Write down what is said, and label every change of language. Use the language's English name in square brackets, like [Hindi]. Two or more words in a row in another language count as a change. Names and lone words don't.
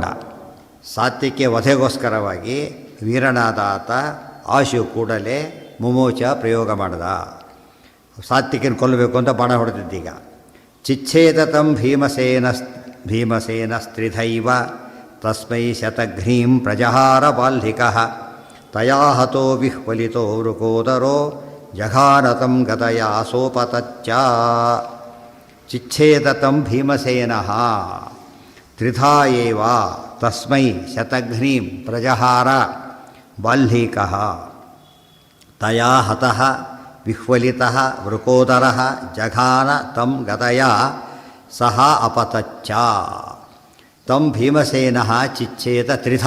[Kannada] ಸಾತ್ಯಕಿಯ ವಧೆಗೋಸ್ಕರವಾಗಿ ವೀರನಾದ ಆತ ಆಶು ಕೂಡಲೇ ಮುಮೋಚ ಪ್ರಯೋಗ ಮಾಡಿದ. ಸಾತ್ಯಕಿನ ಕೊಲ್ಲಬೇಕು ಅಂತ ಬಾಣ ಹೊಡೆದಿದ್ದೀಗ. [Sanskrit] ಚಿಚ್ಛೇದತಂ ಭೀಮಸೇನ ಸ್ತ್ರಿಧೈವ ತಸ್ಮೈ ಶತಘ್ನೀಂ ಪ್ರಜಹಾರ ಬಾಲ್ಹಿಕಃ ತಯಾ ಹತೋ ವಿಹ್ವಲಿತೋ ವೃಕೋದರೋ ಜಘಾನತಂ ಗದಯಾ ಸೋಪತಚ್ಚ. ಚಿಚ್ಛೇದತಂ ಭೀಮಸೇನಃ ತ್ರಿಧಾ ಏವ ತಸ್ಮೈ ಶತಘ್ನೀಂ ಪ್ರಜಹಾರ ಬಾಲ್ಹಿಕಃ ತಯಾ ಹತಃ ವಿಹ್ವಲಿತಃ ವೃಕೋದರಃ ಜಘಾನ ತಂ ಗದಯಾ ಸಹ ಅಪತಚ್ಚ. ತಂ ಭೀಮಸೇನಃ ಚಿಚ್ಛೇದ ತ್ರಿಧಾ.